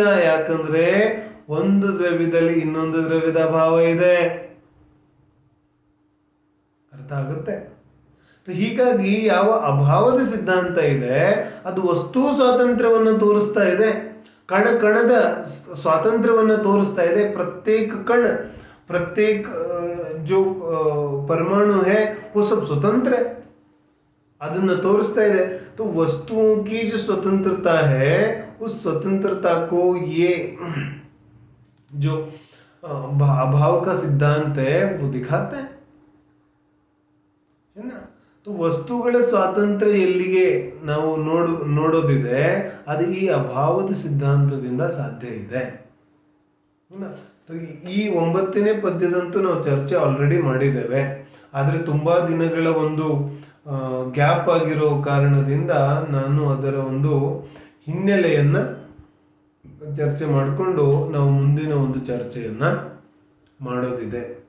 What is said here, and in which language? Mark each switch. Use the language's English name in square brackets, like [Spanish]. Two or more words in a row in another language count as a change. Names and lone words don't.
[Kannada] ಯಾಕಂದ್ರೆ ಒಂದು ದ್ರವ್ಯದಲ್ಲಿ ಇನ್ನೊಂದು ದ್ರವ್ಯದ ಅಭಾವ ಇದೆ. ಅರ್ಥ ಆಗುತ್ತೆ? ಹೀಗಾಗಿ ಯಾವ ಅಭಾವದ ಸಿದ್ಧಾಂತ ಇದೆ ಅದು ವಸ್ತು ಸ್ವಾತಂತ್ರ್ಯವನ್ನು ತೋರಿಸ್ತಾ ಇದೆ, ಕಣದ ಸ್ವಾತಂತ್ರ್ಯವನ್ನು ತೋರಿಸ್ತಾ ಇದೆ. [Hindi] प्रत्येक जो परमाणु है वो सब स्वतंत्र है, [Kannada] ಅದನ್ನ ತೋರಿಸ್ತಾ ಇದೆ. [Hindi] तो वस्तुओं की जो स्वतंत्रता है उस स्वतंत्रता को ये जो अभाव का सिद्धांत है वो दिखाता है ना. [Kannada] तो ವಸ್ತುಗಳ ಸ್ವಾತಂತ್ರ್ಯ ಎಲ್ಲಿಗೆ ನಾವು ನೋಡೋದಿದೆ ಅದು ಈ ಅಭಾವದ ಸಿದ್ಧಾಂತದಿಂದ ಸಾಧ್ಯ ಇದೆ. ಈ 9ನೇ ಪದ್ಯದಂತೂ ನಾವು ಚರ್ಚೆ ಆಲ್ರೆಡಿ ಮಾಡಿದ್ದೇವೆ. ಆದ್ರೆ ತುಂಬಾ ದಿನಗಳ ಒಂದು ಗ್ಯಾಪ್ ಆಗಿರೋ ಕಾರಣದಿಂದ ನಾನು ಅದರ ಒಂದು ಹಿನ್ನೆಲೆಯನ್ನ ಚರ್ಚೆ ಮಾಡಿಕೊಂಡು ನಾವು ಮುಂದಿನ ಒಂದು ಚರ್ಚೆಯನ್ನ ಮಾಡೋದಿದೆ.